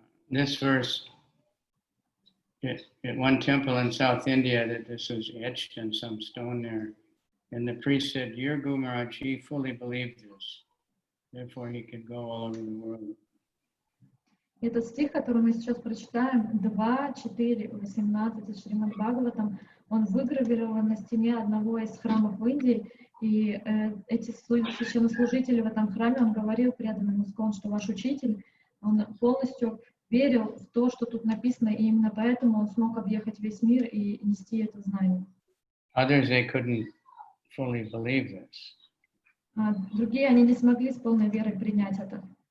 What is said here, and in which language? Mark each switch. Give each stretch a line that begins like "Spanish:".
English: This verse, at one temple in South India, that this was etched in some stone there, and the priest said, "Your Guru Maharaj, he fully believed this, therefore he could go all over the world."
Russian: Этот стих, который мы сейчас прочитаем, 2, 4, 18 из Шримад Бхагаватам, он выгравирован на стене одного из храмов в Индии, и эти священнослужители в этом храме, он говорил преданным искон, что ваш учитель, он полностью верил в то, что тут написано, и именно поэтому он смог объехать весь мир и нести это знание.
English: Others, they couldn't fully believe this.
Russian: А другие, они не смогли с полной верой принять это.